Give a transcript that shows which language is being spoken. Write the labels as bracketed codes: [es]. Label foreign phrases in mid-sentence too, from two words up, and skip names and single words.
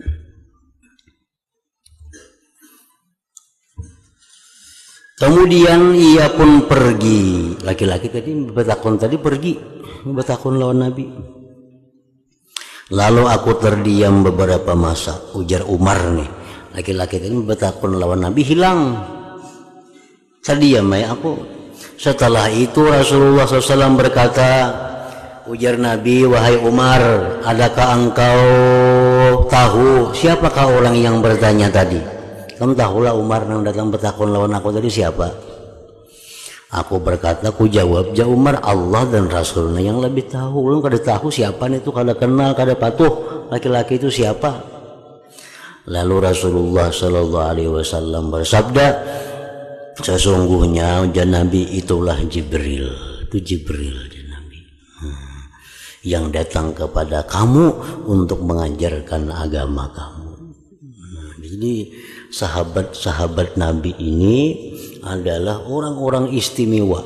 [id] Kemudian ia pun pergi. [bjn] Laki-laki tadi betakun tadi pergi, betakun lawan Nabi. [id] Lalu aku terdiam beberapa masa, ujar Umar nih. [bjn] Laki-laki tadi betakun lawan Nabi hilang. [id] Terdiam ya aku. Setelah itu Rasulullah SAW berkata, ujar Nabi, wahai Umar, adakah engkau tahu siapakah orang yang bertanya tadi? [bjn] Kamu tahulah Umar yang datang betakun lawan aku tadi siapa? [id] Aku berkata, aku jawab, ja Umar, Allah dan Rasulnya yang lebih tahu. [bjn] Belum kada tahu siapa itu, kada kenal, kada patuh laki-laki itu siapa. [id] Lalu Rasulullah [ar] صلى الله عليه وسلم [id] bersabda, sesungguhnya ujar Nabi itulah Jibril. Itu Jibril ujar Nabi, yang datang kepada kamu untuk mengajarkan agama kamu. Jadi sahabat-sahabat Nabi ini adalah orang-orang istimewa.